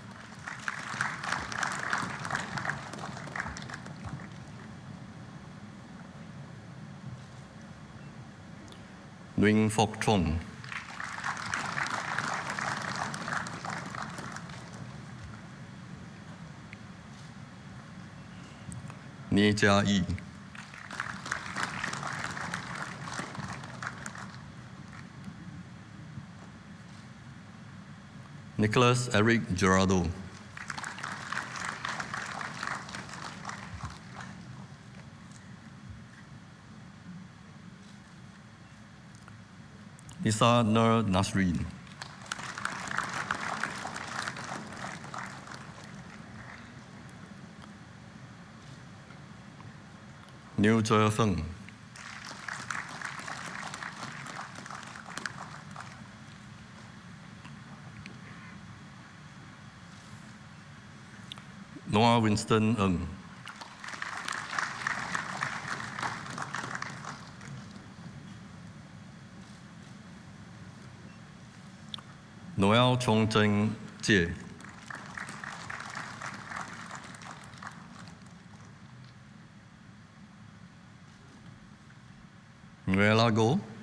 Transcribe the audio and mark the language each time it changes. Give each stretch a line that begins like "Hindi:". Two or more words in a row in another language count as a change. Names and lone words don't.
English: Nguyen Phoc Trong, Nie Jia Yi, Nicholas Eric Gerardo, Nisa Nur Nasreen, Niu Zhe Feng, Noah Winston Ng, Noel Chong Zheng Jie, Nguela Go,